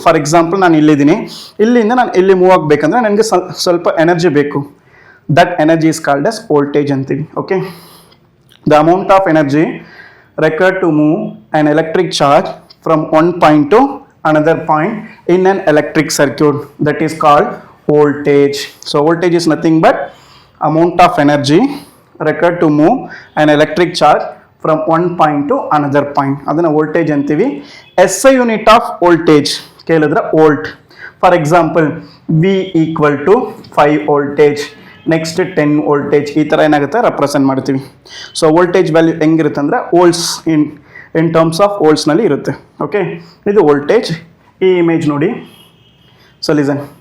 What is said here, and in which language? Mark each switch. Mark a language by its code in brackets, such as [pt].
[kn] For example ನಾನು ಇಲ್ಲಿದ್ದೀನಿ, ಇಲ್ಲಿಂದ ನಾನು ಇಲ್ಲಿ ಮೂವ್ ಆಗಬೇಕಂದ್ರೆ ನನಗೆ ಸ್ವಲ್ಪ ಎನರ್ಜಿ ಬೇಕು. [en] That energy is called as voltage ಅಂತೀವಿ. Okay, the amount of energy required to move an electric charge from one point to another point in an electric circuit, that is called voltage. So voltage is nothing but amount of energy required to move an electric charge from one point to another point. [kn] ಅದನ್ನ voltage ಅಂತೀವಿ. [en] SI unit of voltage ಕೇಳಿದ್ರೆ volt. For example V equal to 5 voltage, next 10 voltage, ಈ ಥರ ಏನಾಗುತ್ತೆ represent ಮಾಡ್ತೀವಿ. [kn] So voltage value ಹೆಂಗಿರುತ್ತೆ ಅಂದರೆ volts in terms of ವೋಲ್ಟ್ಸ್ನಲ್ಲಿ ಇರುತ್ತೆ. ಓಕೆ, ಇದು ವೋಲ್ಟೇಜ್. ಈ ಇಮೇಜ್ ನೋಡಿ. So listen.